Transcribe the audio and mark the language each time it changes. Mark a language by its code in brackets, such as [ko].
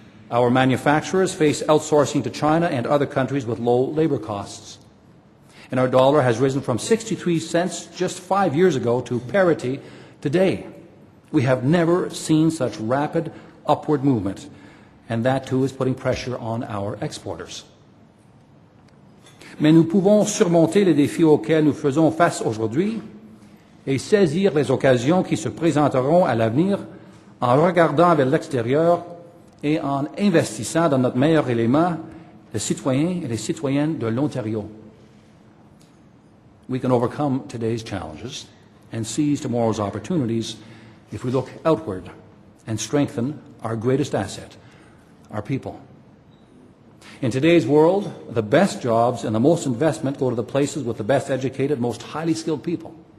[en] Our manufacturers face outsourcing to China and other countries with low labor costs. And our dollar has risen from 63 cents just 5 years ago to parity today. We have never seen such rapid upward movement, and that too is putting pressure on our exporters. [fr] Mais nous pouvons surmonter les défis auxquels nous faisons face aujourd'hui et saisir les occasions qui se présenteront à l'avenir en regardant vers l'extérieur et en investissant dans notre meilleur élément, les citoyens et les citoyennes de l'Ontario. [en] We can overcome today's challenges and seize tomorrow's opportunities if we look outward and strengthen our greatest asset, our people. In today's world, the best jobs and the most investment go to the places with the best educated, most highly skilled people.